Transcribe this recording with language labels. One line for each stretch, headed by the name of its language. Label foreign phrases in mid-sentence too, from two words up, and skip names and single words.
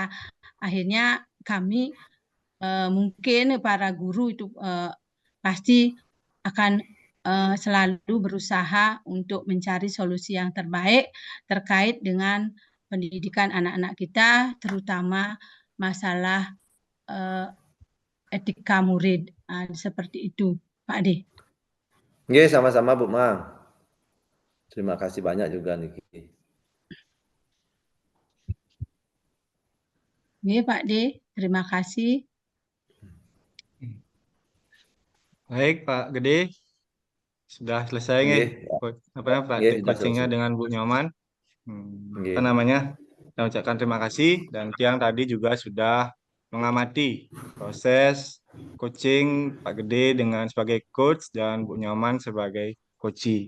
Indonesian: Akhirnya kami mungkin para guru itu pasti akan selalu berusaha untuk mencari solusi yang terbaik terkait dengan pendidikan anak-anak kita, terutama masalah etika murid. Seperti itu, Pak D. Nggih, sama-sama Bu Mang. Terima kasih banyak juga niki. Nggih Pak D, terima kasih. Baik Pak Gede, sudah selesai nih praktik coachingnya dengan Bu Nyoman. Apa namanya? Saya ucapkan terima kasih, dan Tiang tadi juga sudah mengamati proses coaching Pak Gede dengan sebagai coach dan Bu Nyoman sebagai coachee.